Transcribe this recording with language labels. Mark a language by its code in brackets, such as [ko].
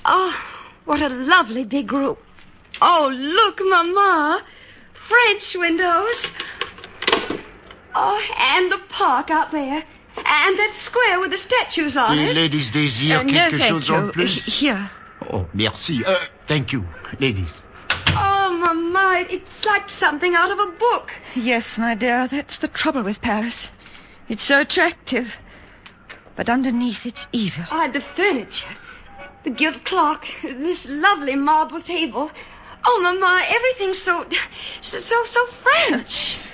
[en] Oh, what a lovely big group. Oh, look, Mama. French windows. Oh, and the park out there. And that square with the statues on it. [fr] Les ladies désirent quelque chose en plus. [en] Here. Oh, merci. Thank you, ladies. Oh, Mama, it's like something out of a book. Yes, my dear, that's the trouble with Paris. It's so attractive. But underneath, it's evil. Ah, the furniture. The gilt clock. This lovely marble table. Oh, Mama, everything's so French.